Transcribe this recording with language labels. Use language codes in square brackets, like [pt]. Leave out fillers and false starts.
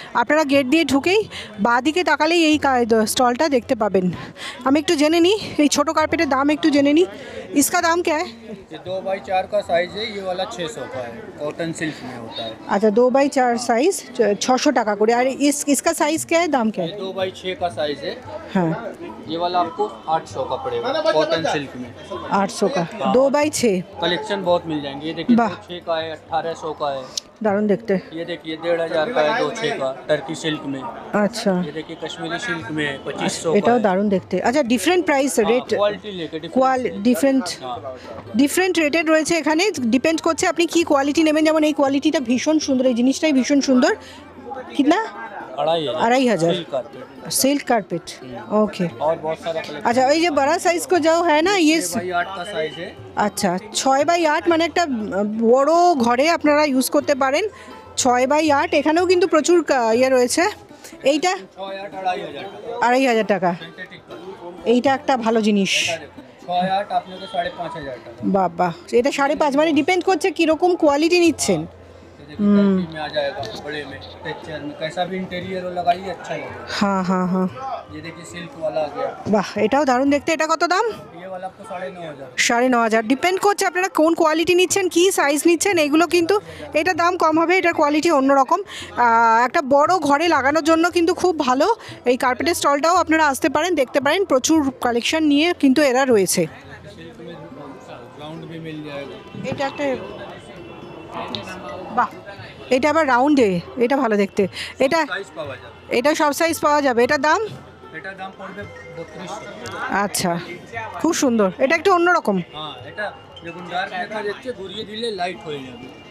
[bn] আপনারা গেট দিয়ে ঢুকেই বাঁদিকে তাকালেই এই স্টলটা দেখতে পাবেন। আমি একটু জেনে নিই এই ছোটো কার্পেটের দাম, একটু জেনে নিই। [hi] इसका दाम क्या है? ये 2x4 का साइज है, ये वाला 600 का है, कॉटन सिल्क में होता है। अच्छा, 2x4 साइज 600 টাকা করে। আর इसका साइज क्या है, दाम क्या है? ये 2x6 का साइज है, हाँ, ये वाला आपको 800 का पड़ेगा, कॉटन सिल्क में। 800 का 2x6। कलेक्शन बहुत मिल जाएंगे। ये देखिए, वाह। 6 का है, 1800 का है। [bn] দারুণ দেখতে। [hi] ये देखिए 1500 का है, 2/6 का टर्की सिल्क में। [bn] আচ্ছা, [hi] ये देखिए कश्मीरी सिल्क में 2500 [bn] এটাও [hi] का है। [bn] দারুণ দেখতে। আচ্ছা, ডিফারেন্ট প্রাইস রেট, [hi] क्वालिटी लेके [bn] ডিফারেন্ট রেটেড রয়েছে এখানে। ডিপেন্ড করছে আপনি কি কোয়ালিটি নেবেন। যেমন এই কোয়ালিটিটা ভীষণ সুন্দর, এই জিনিসটাই ভীষণ সুন্দর। [hi] কিনা? 2500 सिल्क कारपेट। ओके, और बहुत सारा कलेक्शन। अच्छा, ये जो बड़ा साइज को जो है ना, ये 6x8 का साइज है। [bn] আচ্ছা, 6x8 মানে একটা বড় ঘরে আপনারা ইউজ করতে পারেন। 6x8, এখানেও কিন্তু প্রচুর ইয়ে রয়েছে। এইটা 6x8 2500 টাকা। 2500 টাকা। [hi] सिंथेटिक का [bn] এইটা একটা ভালো জিনিস। [hi] 6x8 आपने को 5500 টাকা। [bn] বাবা, এটা 5.5, মানে ডিপেন্ড করছে কীরকম কোয়ালিটি নিচ্ছেন। [hi] टर्की में आ जाएगा, बड़े में, टेक्सचर में, कैसा भी इंटीरियर हो लगाइए अच्छा लगेगा। हाँ हाँ हाँ, ये देखिए सिल्क वाला आ गया, [bn] বাহ, এটাও দারুণ দেখতে। এটা কত দাম? [hi] ये वाला आपको 9500। 9500। [bn] ডিপেন্ড করছে আপনারা কোন কোয়ালিটি নিচ্ছেন, কি সাইজ নিচ্ছেন। এগুলো কিন্তু এটার দাম কম হবে, এটার কোয়ালিটি অন্যরকম। একটা বড় ঘরে লাগানোর জন্য কিন্তু খুব ভালো। এই কার্পেটের স্টলটাও আপনারা আসতে পারেন, দেখতে পারেন। প্রচুর কালেকশন নিয়ে কিন্তু এরা রয়েছে। [hi] सिल्क में राउंड भी मिल जाएगा। [bn] এটা একটা, বাহ, এটা আবার রাউন্ডে, এটা ভালো দেখতে। এটা [hi] साइज पावा जाए, [bn] এটা সব সাইজ পাওয়া যাবে। এটার দাম? এটার দাম পড়বে 3200। আচ্ছা, খুব সুন্দর। এটা একটু অন্যরকম। হ্যাঁ, এটা দেখুন ডার্ক দেখা যাচ্ছে, ঘুরিয়ে দিলে লাইট হয়ে যাবে।